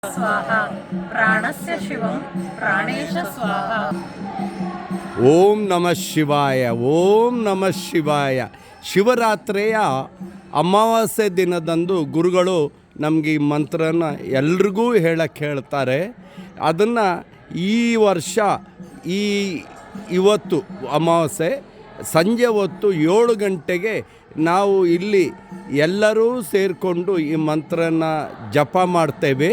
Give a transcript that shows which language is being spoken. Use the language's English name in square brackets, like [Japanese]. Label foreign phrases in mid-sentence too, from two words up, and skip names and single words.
[Sanskrit] स्वाहा प्राणस्य शिवं प्राणेश स्वाहा। ಓಂ ನಮಃ ಶಿವಾಯ. ಓಂ ನಮಃ ಶಿವಾಯ. [Kannada] ಶಿವರಾತ್ರಿಯ ಅಮಾವಾಸ್ಯೆ ದಿನದಂದು ಗುರುಗಳು ನಮಗೆ ಈ ಮಂತ್ರನ ಎಲ್ರಿಗೂ ಹೇಳಕ್ಕೆ ಹೇಳ್ತಾರೆ. ಅದನ್ನು ಈ ವರ್ಷ ಇವತ್ತು ಅಮಾವಾಸ್ಯೆ ಸಂಜೆ ಹೊತ್ತು 7 ಗಂಟೆಗೆ ನಾವು ಇಲ್ಲಿ ಎಲ್ಲರೂ ಸೇರಿಕೊಂಡು ಈ ಮಂತ್ರನ ಜಪ ಮಾಡ್ತೇವೆ.